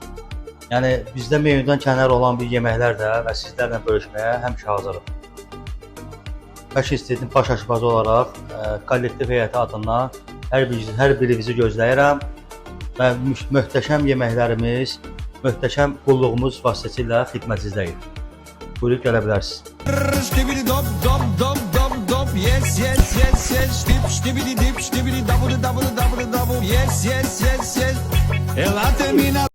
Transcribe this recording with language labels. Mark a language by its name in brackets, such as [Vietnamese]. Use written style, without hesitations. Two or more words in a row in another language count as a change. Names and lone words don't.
[Azerbaijani] Yəni bizdə menyudan kənar olan bir yeməklər də və sizlərlə bölüşməyə həmişə hazırıq. Fashion Street'in baş aşbazı olaraq kollektiv heyəti adından hər birinizi gözləyirəm və möhtəşəm yeməklərimiz, möhtəşəm qulluğumuz vasitəsilə xidmətinizdəyik. Buyurub gələ bilərsiniz. [English] Yes, yes, yes, yes, ştibidi dip, ştibidi double, double, double, double. Yes, yes, yes, yes. [Portuguese] Ela termina